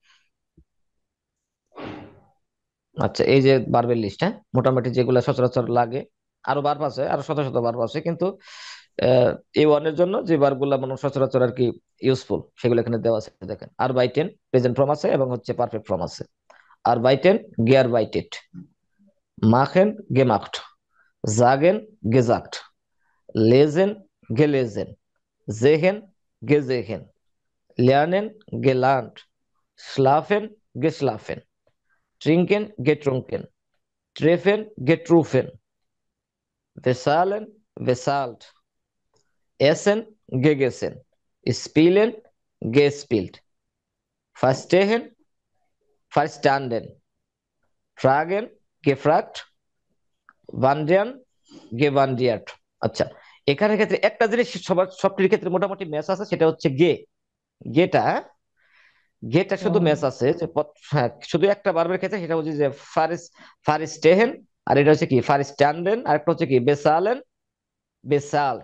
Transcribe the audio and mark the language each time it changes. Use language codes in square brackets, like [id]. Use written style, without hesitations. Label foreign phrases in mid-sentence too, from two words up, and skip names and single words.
[bn] আচ্ছা, এই যে ভার্বের লিস্ট, হ্যাঁ মোটামুটি যেগুলো সচরাচর লাগে, আরো ভার্ব আছে, আরো শত শত ভার্ব আছে, কিন্তু এই ওয়ানের জন্য যে ভার্ব গুলা মানে সচরাচর আর কি ইউজফুল, সেগুলো এখানে দেওয়া আছে। দেখেন, আর বাইটেন প্রেজেন্ট ফর্ম আছে এবং হচ্ছে পারফেক্ট ফর্ম আছে। [de] arbeiten gearbeitet, machen gemacht, sagen gesagt, lesen gelesen, sehen gesehen, lernen gelernt, schlafen geschlafen, trinken getrunken, treffen getruffen, bezahlen bezahlt, essen gegessen, spielen gespielt, verstehen verstanden, fragen gefragt, wandern gewandert। [bn] আচ্ছা, এখানে ক্ষেত্রে একটা জিনিস সবার সবটির ক্ষেত্রে মোটামুটি ম্যাচ আছে, সেটা হচ্ছে গেটা, গেটা শুধু ম্যাচ আছে যে হ্যাঁ, শুধু একটা ভার্বের ক্ষেত্রে, সেটা হচ্ছে যে ফারিস্টেহেন, আর এটা হচ্ছে কি ফারিস্টান্ডেন, আর একটা হচ্ছে কি [de] bezahlen bezahlt.